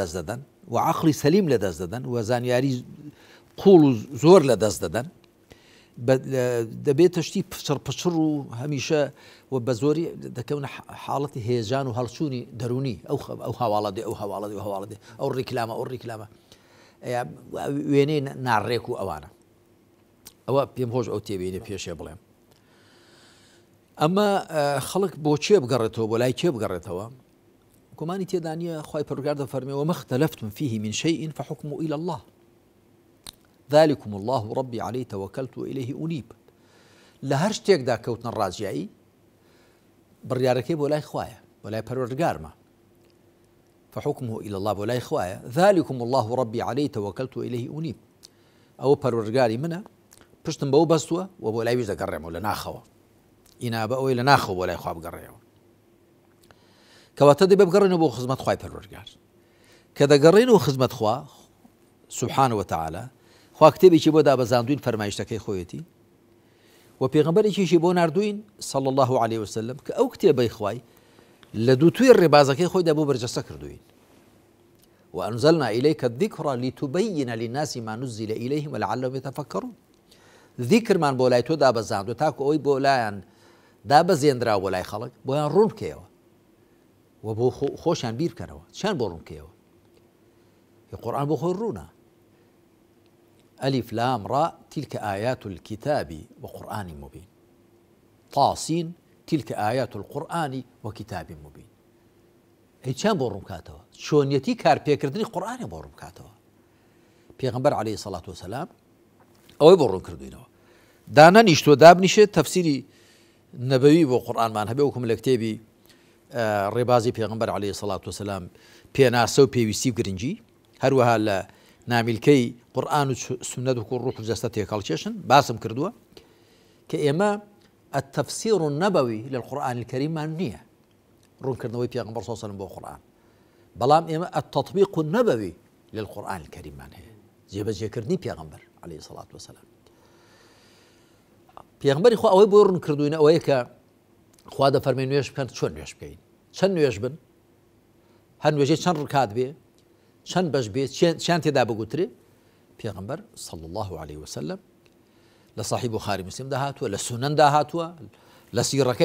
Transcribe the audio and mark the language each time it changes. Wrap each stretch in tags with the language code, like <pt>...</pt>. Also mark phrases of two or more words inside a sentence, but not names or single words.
<ckb>دەست دەدەن و عەقڵی سەلیم لە دەست دەدەن و زانیاری قوڵ و زۆر لە دەست دەدەن دەبێت شتی پچڕ و هەمیشە و بە زۆری دەکەون حاڵەتی هێزان و هەڵچوونی دەرونی ئەو هەواڵەدێ ئەو هەواڵەدێ و هەواڵەدێ ئەو ڕیکلامە ئەو ڕیکلامە وێنەی ناڕێک و ئەوانە ئەوە پێم خۆش ئەو تێبینێ پێشێ بڵێم. ئەمە خەڵک بۆ چێ بگەڕێتەوە بۆ لای چێ بگەڕێتەوە گومانی تێدانیە خوای پەروەردگار دەفەرمێ</ckb> <ar>وما اختلفتم فيه من شيء فحكمه إلى الله ذلكم الله ربي عليه توكلت وإليه أنيب.</ar> <ckb>لە هەر شتێکدا کەوتنە ڕازیایی بڕیارەکەی بۆ لای خوایە بۆ لای پەروەردگارمە</ckb> <ar>فحكمه إلى الله</ar> <ckb>بۆ لای خوایە</ckb> <ar>ذلكم الله ربي عليه توكلت وإليه أنيب.</ar> <ckb>ئەوە پەروەردگاری منە پشتم بەو بەستووە و بۆ لای ویش دەگەڕێمەوە لە ناخەوە ئینابە ئەوەی لە ناخەوە بۆ لای خوا بگەڕێەوە کەواتە دەبێ بگەڕێنەوە بۆ خزمەت خوای پەروەردگار کە دەگەڕێنەوە خزمەت خوا</ckb> <ar>سبحانه وتعالى</ar> <ckb>خوا کتێبێکی بۆ دابەزاندوین فەرمایشتەکەی خۆیەتی و پێغەمبەرێکیشی بۆ نردوین</ckb> <ar>صلی الله عليه وسلم</ar> <ckb>کە ئەو کتێبەی خوای لە دووتوی ڕێبازەکەی خۆیدا بۆ بەرجەستە کردوین</ckb> <ar>وأنزلنا إليك الذكر لتبين للناس ما نزل إليهم ولعلهم يتفكرون</ar> <ckb>ذكر من بۆ لای تۆ دابەزاندوە تاکو ئەوەی بۆ لایەن دابەزێنراوە بۆ لای خەڵک بۆیان ڕوون بکەیەوە و بۆ خۆشیان بیر بکەنەوە چیان بۆ ڕوون بکەیەوە قورآن بۆ خۆی ڕوونە</ckb> <ar>ألف لام را تلك آيات الكتاب وقرآن مبين طاسين تلك آيات القرآن وكتاب مبين هیچیان</ar> <ckb>بۆ ڕوون بکاتەوە چۆنیەتی کارپێکردنی قورئانی بۆ ڕوون بکاتەوە پێغەمبەر</ckb> <ar>عەلەیهی سەڵات وسەلام</ar> <ckb>ئەوەی بۆ ڕوون کردوینەوە دانەنیشتۆ دابنیشێت تەفسیری نەبەوی بۆ قورئانمان هەبێ وەکوم لە کتێبی ڕێبازی پێغەمبەر</ckb> <ar>عەلەیهی سەڵات وسەلام</ar> <ckb>پێناسە و پێویستی و گرنگی هەروەها لە نامیلکەی قورئان و سونەت و ڕوح و جەستە تێکەڵکێشن باسم کردووە کە ئێمە</ckb> <ar>التفسير النبوي للقرآن الكريم</ar> <ckb>مان نییە ڕوونکردنەوەی پێغەمبەر</ckb> <ar>صلی الله عليه وسلم</ar> <ckb>بۆ قورئان بەڵام ئێمە</ckb> <ar>التطبيق النبوي للقرآن الكريم</ar> <ckb>مان هەیە جێبەجێکردنی پێغەمبەر</ckb> <ar>عەلەیهی سەڵات وسەلام</ar> <ckb>پێغەمبەری خوا ئەوەی بۆ ڕوون کردوینە ئەوەیە کە خوا دەفەرمێ نوێژ بکەن چۆن نوێژ بکەین چەند نوێژ بن هەر نوێژێ چەند ڕکات بێ چەند بەش بێ چیان تێدا بگوترێ پێغەمبەر</ckb> <ar>صلی الله عليه وسلم</ar> <ckb>لە صحیح بوخاری مسلم داهاتووە لە سونەن داهاتووە لە سیرەکەی</ckb>